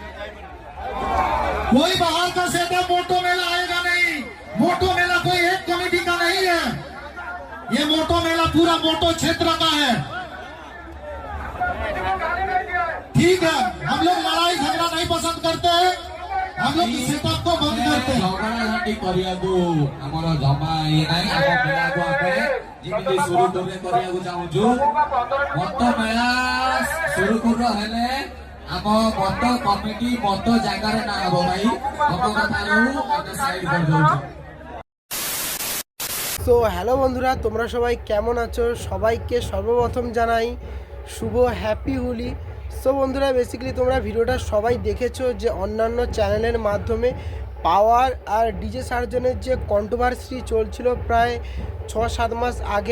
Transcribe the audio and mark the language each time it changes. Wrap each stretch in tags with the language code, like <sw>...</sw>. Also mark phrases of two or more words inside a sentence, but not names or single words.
<hi>कोई बाहर का सेटअप मोटो मेला आएगा नहीं। मोटो मेला कोई एक कमेटी का नहीं है, ये मोटो मेला पूरा मोटो क्षेत्र का है। ठीक है, हम लोग लड़ाई झगड़ा नहीं पसंद करते हैं, हम लोग सेटअप को बंद करते हैं।</hi> <or>झगड़ा କରିବାକୁ ଆମର ଜମା ଇଏ ନାହିଁ। ଆମ ମେଳାକୁ ଆମେ ଯେମିତି ସୁରୁଖୁରୁରେ କରିବାକୁ ଚାହୁଁଛୁ। ମତ ମେଳା ସୁରୁଖୁରୁ ହେଲେ ଆମ ମତ କମିଟି ମତ ଜାଗାରେ ନା ହବ ଭାଇ। ମତ କଥାରୁ ଆମେ ସାଇଡ କରିଦଉଛୁ।</or> <bn>সো হ্যালো বন্ধুরা, তোমরা সবাই কেমন আছো? সবাইকে সর্বপ্রথম জানাই শুভ হ্যাপি হোলি। সো বন্ধুরা, বেসিক্যালি তোমরা ভিডিওটা সবাই দেখেছো যে অন্যান্য চ্যানেলের মাধ্যমে পাওয়ার আর ডিজে সার্জনের যে কন্ট্রোভার্সি চলছিল প্রায় 6-7 মাস আগে।</bn>